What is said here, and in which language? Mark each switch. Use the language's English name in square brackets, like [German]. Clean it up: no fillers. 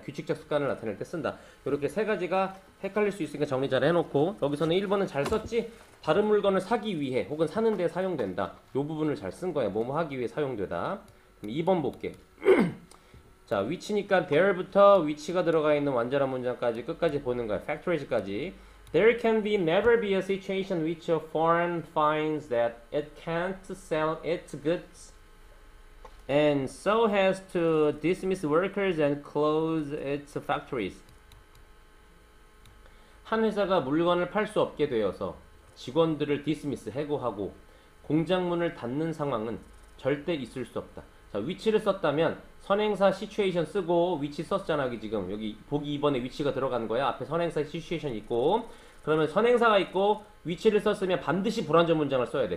[Korean] 규칙적 습관을 나타낼 때 쓴다. 이렇게 세 가지가 헷갈릴 수 있으니까 정리 잘 해놓고 여기서는 1번은 잘 썼지. 다른 물건을 사기 위해 혹은 사는 데 사용된다. 이 부분을 잘 쓴 거야. 뭐뭐 하기 위해 사용되다. 그럼 2번 볼게. 자, 위치니까 there부터 위치가 들어가 있는 완전한 문장까지 끝까지 보는 거야. factories까지. [English] There can never be a situation in which a firm finds that it can't sell its goods and so has to dismiss workers and close its factories. [Korean] 한 회사가 물건을 팔 수 없게 되어서 직원들을 dismiss, 해고하고 공장문을 닫는 상황은 절대 있을 수 없다. 자, 위치를 썼다면 선행사 situation 쓰고 위치 썼잖아. 지금 여기 보기 2번에 위치가 들어가는 거야. 앞에 선행사 situation 있고 그러면 선행사가 있고 위치를 썼으면 반드시 불완전 문장을 써야 돼.